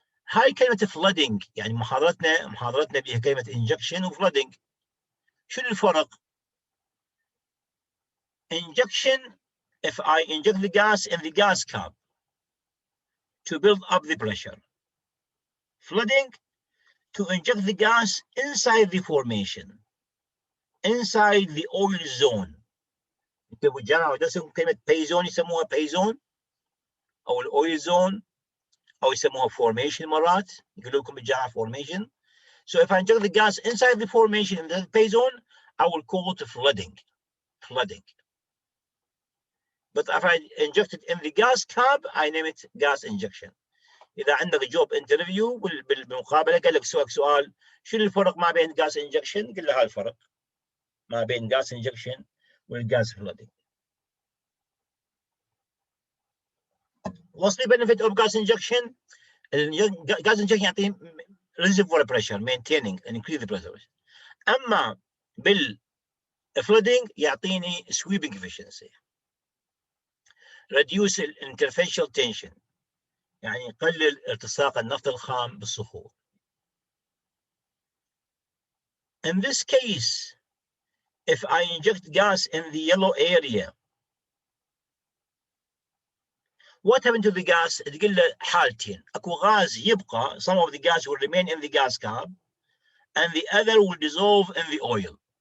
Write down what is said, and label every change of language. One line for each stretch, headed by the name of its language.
Arabic: هاي كلمه flooding، يعني محاضرتنا بها كلمه injection وفلودنج. شنو الفرق؟
English: Injection, if I inject the gas in the gas cap to build up the pressure. Flooding, to inject the gas inside the formation, inside the oil zone.
Arabic: يكتبوا الجامعة ودرسوا كلمة pay zone يسموها pay zone أو الأويل zone أو يسموها formation مرات، يقولوا لكم بالجامعة formation.
English: So if I inject the gas inside the formation in the pay zone, I will call it flooding. Flooding. But if I inject it in the gas cap, I name it gas injection.
Arabic: إذا عندك جوب انترفيو بالمقابلة قال لك سؤال شنو الفرق ما بين gas injection؟ قل له هذا الفرق ما بين gas injection والgas flooding.
English: What's the benefit of gas injection? Gas injection يعطي reservoir pressure, maintaining and increase the pressure.
Arabic: أما بالflooding يعطيني sweeping efficiency.
English: Reduce interfacial tension،
Arabic: يعني يقلل التصاق النفط الخام بالصخور.
English: In this case, if I inject gas in the yellow area, what happened to the gas؟
Arabic: تقول له حالتين، اكو غاز يبقى،
English: some of the gas will remain in the gas cap and the other will dissolve in the oil.